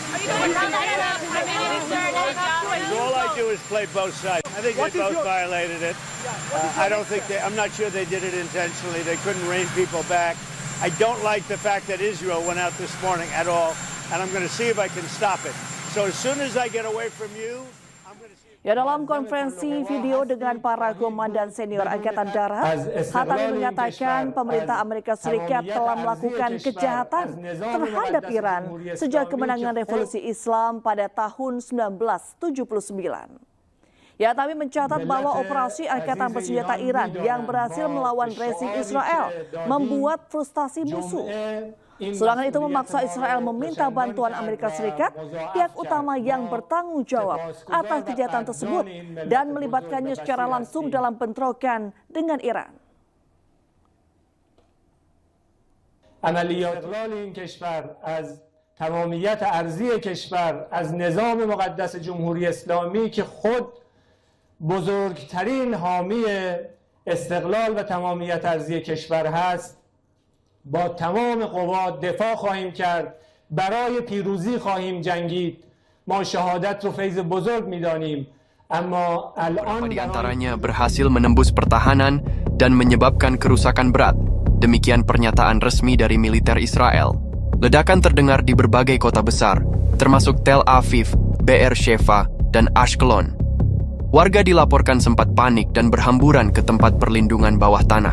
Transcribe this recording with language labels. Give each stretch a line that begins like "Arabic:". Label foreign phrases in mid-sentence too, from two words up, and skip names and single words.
English: All I do is play both sides. I think they both violated it. I'm not sure they did it intentionally. They couldn't rein people back. I don't like the fact that Israel went out this morning at all, and I'm going to see if I can stop it. So as soon as I get away from you, I'm going to see...
Indonesian: Ya, dalam konferensi video dengan para komandan senior Angkatan Darat, Hatami menyatakan pemerintah Amerika Serikat telah melakukan kejahatan terhadap Iran sejak kemenangan revolusi Islam pada tahun 1979. Hatami mencatat bahwa operasi Angkatan Bersenjata Iran yang berhasil melawan rezim Israel membuat frustasi musuh. Serangan itu memaksa Israel meminta bantuan Amerika Serikat, pihak utama yang bertanggung jawab atas kejahatan tersebut, dan melibatkannya secara langsung dalam bentrokan dengan Iran.
Persian: عملیات این کشور از تمامیت ارضی کشور از نظام مقدس جمهوری اسلامی که خود بزرگترین حامی استقلال و تمامیت ارضی کشور هست با تمام قوا دفاع خواهیم کرد، برای پیروزی خواهیم جنگید. ما شهادت رو فیض بزرگ می‌دانیم، اما الان
Indonesian: di antaranya berhasil menembus pertahanan dan menyebabkan kerusakan berat. Demikian pernyataan resmi dari militer Israel. Ledakan terdengar di berbagai kota besar, termasuk Tel Aviv, Beersheva, dan Ashkelon. Warga dilaporkan sempat panik dan berhamburan ke tempat perlindungan bawah tanah.